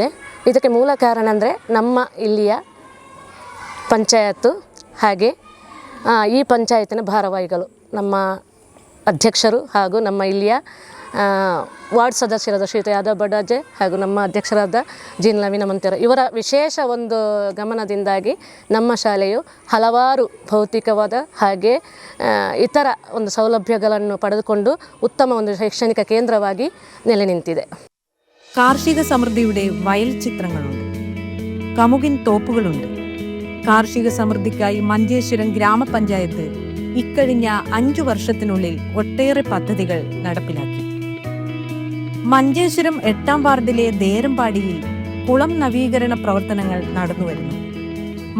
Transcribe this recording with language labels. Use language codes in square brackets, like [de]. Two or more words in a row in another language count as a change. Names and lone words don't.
[kn] ಇದಕ್ಕೆ ಮೂಲ ಕಾರಣ ಅಂದರೆ ನಮ್ಮ ಇಲ್ಲಿಯ ಪಂಚಾಯತ್ತು, ಹಾಗೆ ಈ ಪಂಚಾಯತಿನ ಭಾರವಾಹಿಗಳು, ನಮ್ಮ ಅಧ್ಯಕ್ಷರು ಹಾಗೂ ನಮ್ಮ ಇಲ್ಲಿಯ ವಾರ್ಡ್ ಸದಸ್ಯರಾದ ಶ್ರೀಯುತ ಯಾದವ್ ಬಡಾಜೆ ಹಾಗೂ ನಮ್ಮ ಅಧ್ಯಕ್ಷರಾದ ಜೀನ್ ಲವಿನ ಮಂತರ ಇವರ ವಿಶೇಷ ಒಂದು ಗಮನದಿಂದಾಗಿ ನಮ್ಮ ಶಾಲೆಯು ಹಲವಾರು ಭೌತಿಕವಾದ ಹಾಗೆ ಇತರ ಒಂದು ಸೌಲಭ್ಯಗಳನ್ನು ಪಡೆದುಕೊಂಡು ಉತ್ತಮ ಒಂದು ಶೈಕ್ಷಣಿಕ ಕೇಂದ್ರವಾಗಿ ನೆಲೆ ನಿಂತಿದೆ. [ml] കാർഷിക സമൃദ്ധിയുടെ വയൽ ചിത്രങ്ങളുണ്ട്, കമുകിൻ തോപ്പുകളുണ്ട്. കാർഷിക സമൃദ്ധിക്കായി മഞ്ചേശ്വരം ഗ്രാമപഞ്ചായത്ത് ഇക്കഴിഞ്ഞ 5 വർഷത്തിനുള്ളിൽ ഒട്ടേറെ പദ്ധതികൾ നടപ്പിലാക്കി. മഞ്ചേശ്വരം 8ാം വാർഡിലെ ദേരമ്പാടിയിൽ കുളം നവീകരണ പ്രവർത്തനങ്ങൾ നടന്നുവരുന്നു.